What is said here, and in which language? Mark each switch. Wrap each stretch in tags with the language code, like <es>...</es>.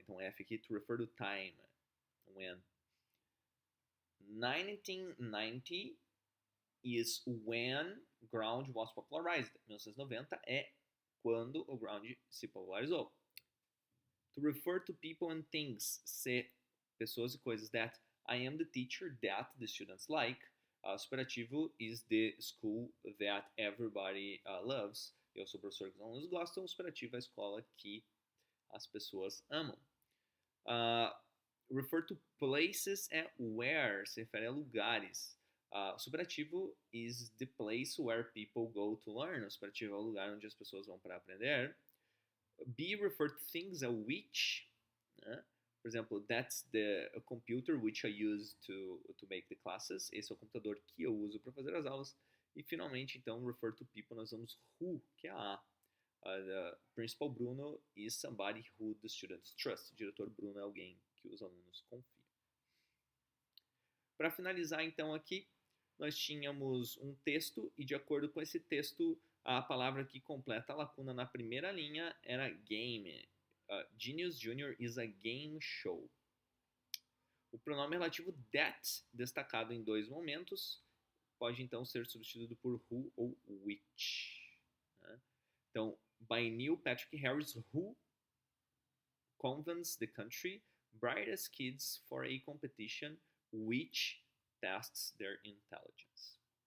<pt>Então, F aqui,</pt> <en>to refer to time. When. 1990 is when grunge was popularized.</en> <pt>1990 é quando o grunge se popularizou.</pt> <en>To refer to people and things,</en> <pt>ser pessoas e coisas.</pt> <en>That I am the teacher that the students like. Superativo is the school that everybody loves.</en> <pt>Eu sou o professor que os alunos gostam. Superativo é a escola que as pessoas amam.</pt> <en>Refer to places</en> <pt>é where, se refere a lugares.</pt> <en>Superativo is the place where people go to learn.</en> <pt>O superativo é o lugar onde as pessoas vão para aprender.</pt> <en>Be refer to things a which,</en> <pt>né? Por exemplo,</pt> <en>that's the computer which I use to make the classes.</en> <pt>Esse é o computador que eu uso para fazer as aulas. E finalmente, então,</pt> <en>refer to people,</en> <pt>nós vamos who, que é a</pt> <en>the principal Bruno is somebody who the students trust.</en> <pt>O diretor Bruno é alguém que os alunos confiam. Para finalizar, então, aqui, nós tínhamos um texto e, de acordo com esse texto, a palavra que completa a lacuna na primeira linha era game. Genius Jr.</pt> <en>is a game show.</en> <pt>O pronome relativo that, destacado em 2 momentos, pode então ser substituído por who ou which. Né?</pt> <en>Então, by Neil Patrick Harris, who convinces the country brightest kids for a competition which tests their intelligence.</en>